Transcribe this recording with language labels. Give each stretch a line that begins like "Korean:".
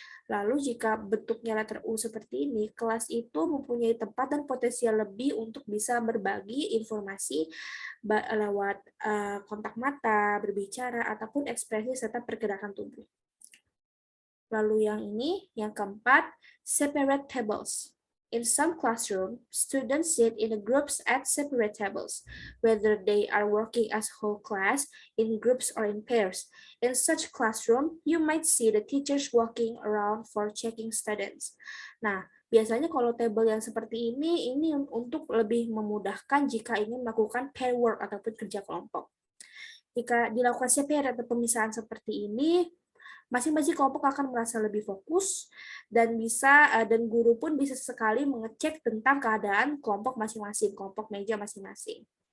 Indonesian: Lalu jika bentuknya letter U seperti ini, kelas itu mempunyai tempat dan potensial lebih untuk bisa berbagi informasi lewat kontak mata, berbicara, ataupun ekspresi serta pergerakan tubuh. Lalu yang ini, yang keempat, separate tables.
English: In some classrooms, students sit in groups at separate tables, whether they are working as whole class, in groups, or in pairs. In such classroom, you might see the teachers walking around for checking students.
Indonesian: Nah, biasanya kalau table yang seperti ini untuk lebih memudahkan jika ingin melakukan pair work ataupun kerja kelompok. Jika dilakukan separate atau pemisahan seperti ini, masing-masing kelompok akan merasa lebih fokus dan guru pun bisa sekali mengecek tentang keadaan kelompok masing-masing, kelompok meja masing-masing.